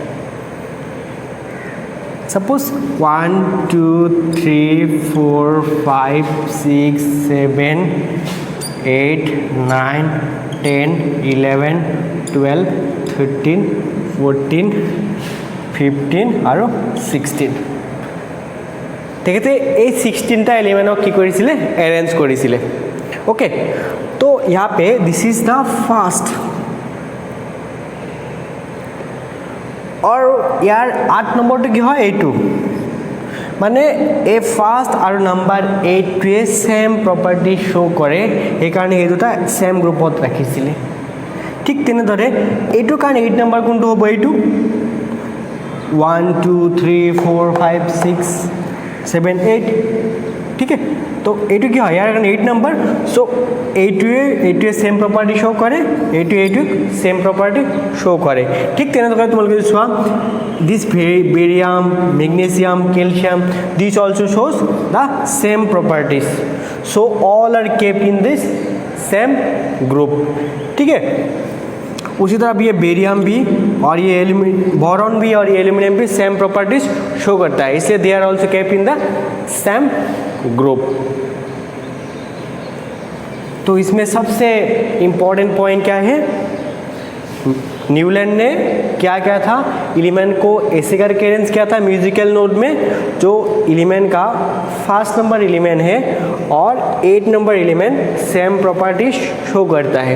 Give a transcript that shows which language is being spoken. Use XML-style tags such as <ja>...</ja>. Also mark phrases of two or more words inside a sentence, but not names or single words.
<hi>सपोज 1 2 3 4 5 6 7 8 9 10 11 12 13 14 15 और 16,</hi> <as>তেখেতে এই 16টা এলিমেন্টক কি কৰিছিলে, এৰেঞ্জ কৰিছিলে, ओके।</as> <hi>तो यहाँ पे</hi> <en>this is the first,</en> <hi>और यार</hi> <as>8 নম্বৰটো কি হয়, এইটো মানে এই ফাৰ্ষ্ট আৰু নাম্বাৰ 8টোৱে</as> <en>same property show'</en> <as>কৰে, সেইকাৰণে এই দুটা</as> <en>same group</en> <as>ৰাখিছিলে। ঠিক তেনেদৰে এইটোৰ কাৰণে 8 নম্বৰ কোনটো হ'ব, এইটো 1 2 3 4 5 6 7 8,</as> <hi>ठीक है।</hi> <as>तो এইটো কি হয়, ইয়াৰ কাৰণে 8 নম্বৰ, সো এইটোৱে</as> <en>same property show'</en> <as>কৰে, এইটোৱে</as> <en>same property show'</en> <as>কৰে। ঠিক তেনেদৰে তোমালোকে চোৱা, দিছ বেৰিয়াম, মেগনেছিয়াম, कैल्शियम,</as> <en>this also shows the same properties, so all are kept in this same group,</en> <hi>ठीक है। उसी तरह भी ये बेरियम भी और ये बोरॉन भी और ये एल्यूमिनियम भी</hi> <en>same properties show</en> <hi>करता है, इसलिए</hi> <en>they are also kept in the same group.</en> <hi>तो इसमें सबसे</hi> <en>important point</en> <hi>क्या है, न्यूलैंड ने क्या क्या था, एलिमेंट को ऐसे करके अरेंज किया था</hi> <en>musical note</en> <hi>में, जो एलिमेंट का</hi> <en>first number element</en> <hi>है और 8</hi> <en>number element same property show</en> <hi>करता है।</hi>